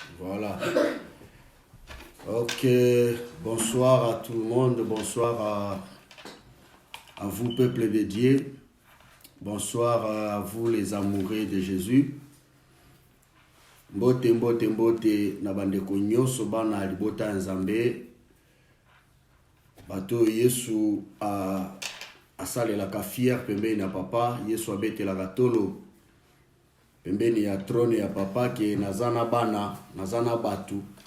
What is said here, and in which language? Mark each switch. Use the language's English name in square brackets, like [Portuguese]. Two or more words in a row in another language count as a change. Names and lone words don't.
[French] Voilà. Ok, bonsoir à tout le monde, bonsoir à vous, peuple de Dieu. Bonsoir à vous, les amoureux de Jésus. [Lingala] Mbote, mbote, mbote, na bandeko nyonso bana libota nzambe. Bato Yesu asalelaka fier pembeni ya papa. Yesu abetelaka tolo pembeni ya trone ya papa ke nazana bana, nazana batu.